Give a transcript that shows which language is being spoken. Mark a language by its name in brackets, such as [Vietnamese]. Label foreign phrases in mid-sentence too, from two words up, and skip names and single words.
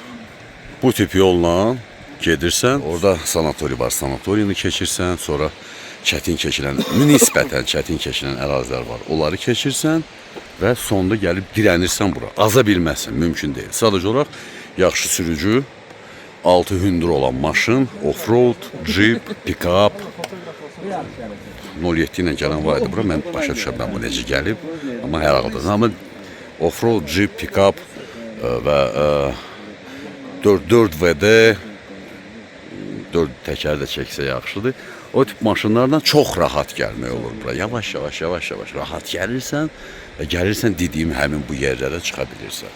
[Azerbaijani] Bu tip yolla gedirsən, orada sanatoriya var. Sanatoriyanı keçirsən, sonra nisbətən çətin keçilən ərazilər var. Onları keçirsən və sonda gəlib dirənirsən bura. Aza bilməzsən, mümkün deyil. Sadəcə olaraq yaxşı sürücü, 6 hündür olan maşın, [English] off-road, jeep, pick-up, [Azerbaijani] 07 ilə gələn var idi bura. Mən başa düşəm bu necə gəlib, amma hər halda. Amma [English] off-road, jeep, pick-up [Azerbaijani] və 4VD, 4 təkər də çəksə yaxşıdır. O tip maşınlardan çox rahat gəlmək olur bura. Yavaş rahat gəlirsən və gəlirsən dediyim həmin bu yerlərə çıxa bilirsən.